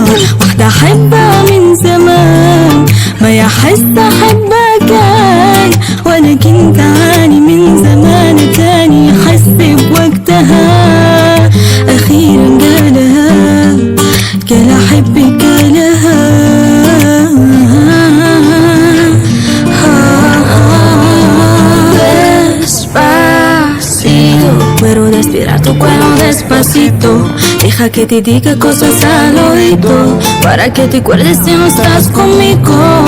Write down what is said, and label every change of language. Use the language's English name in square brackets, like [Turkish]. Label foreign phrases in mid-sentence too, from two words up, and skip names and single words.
[Arabic] واحدة أحبها من زمان ما يحس أحبها كان، وأنا كنت أعاني من زمان تاني أحس بوقتها. أخيرا قالها، قال أحبك قالها، [Spanish] despacito, quiero respirar tu cuello despacito. Deja que te diga cosas al oído, para que te acuerdes si no estás conmigo.